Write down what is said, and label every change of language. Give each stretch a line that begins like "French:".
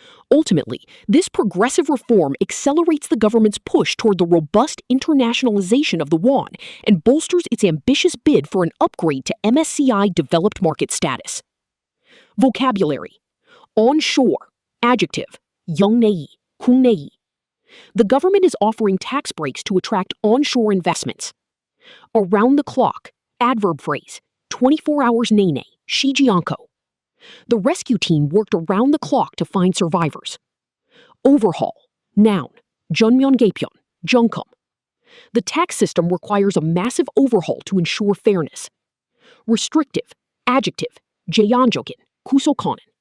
English: Ultimately, this progressive reform accelerates the government's push toward the robust internationalization of the won and bolsters its ambitious bid for an upgrade to MSCI developed market status. Vocabulary. Onshore. Adjective.
Korean: 영내이, 국내이.
English: The government is offering tax breaks to attract onshore investments. Around the clock. Adverb phrase. 24 hours
Korean: 내내, 쉬지 않고.
English: The rescue team worked around the clock to find survivors. Overhaul. Noun.
Korean: 전면 개편. 점검.
English: The tax system requires a massive overhaul to ensure fairness. Restrictive. Adjective.
Korean: 제한적인. 구속하는.